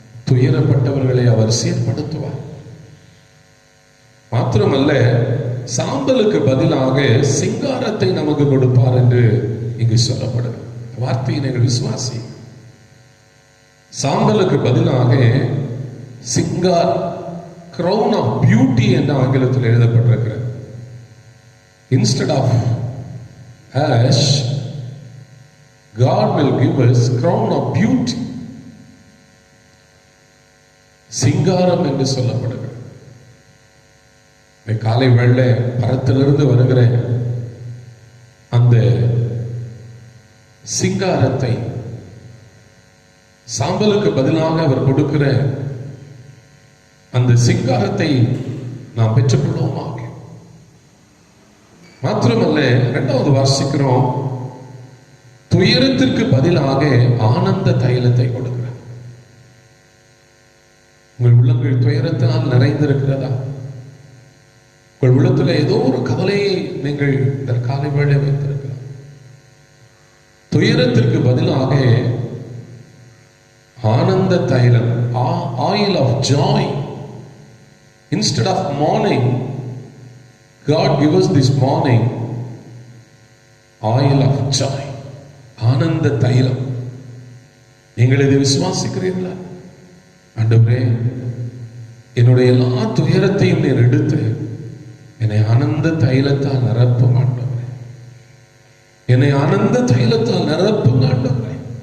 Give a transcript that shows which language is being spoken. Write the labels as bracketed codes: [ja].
[ta] துயரப்பட்டவர்களை அவர் சீர்படுத்துவார். மாத்திரமல்ல, சாம்பலுக்கு பதிலாக சிங்காரத்தை நமக்கு கொடுப்பார் என்று இங்கு சொல்லப்படுது. வார்த்தையை நீங்கள் விசுவாசி. சாம்பலுக்கு பதிலாக சிங்கார், [en] crown of beauty [ta] என்று ஆங்கிலத்தில் எழுதப்பட்டிருக்கிறது. [en] Instead of ash, God will give us crown of beauty. [ta] சிங்காரம் என்று சொல்லப்படுகிறது. காலை வேளை பரத்திலிருந்து வருகிற அந்த சிங்காரத்தை சாம்பலுக்கு பதிலாக அவர் கொடுக்கிற அந்த சிங்காரத்தை நாம் பெற்றுக்கொள்வோமாக. மாத்திரமல்ல, 2வது வாசிக்கிறோம், துயரத்திற்கு பதிலாக ஆனந்த தைலத்தை கொடுக்கிறார். உங்கள் உள்ளங்கள் துயரத்தினால் நிறைந்திருக்கிறதா? உங்கள் உள்ளத்தில் ஏதோ ஒரு கவலையை நீங்கள் இந்த காலை வேளை வைத்திருக்கலாம். துயரத்திற்கு பதிலாக ஆனந்த தைலம், [en] Oil of joy. Instead of mourning, God give us this morning oil of joy. [ta] ஆனந்த தைலம். நீங்கள் இதை விசுவாசிக்கிறீர்களா? ஆண்டவரே, என்னுடைய எல்லா துயரத்தையும் நீர் எடுத்து என்னை ஆனந்த தைலத்தால் நிரப்பும் ஆண்டவரே. என்னை ஆனந்த தைலத்தால் நிரப்பும் ஆண்டவரே.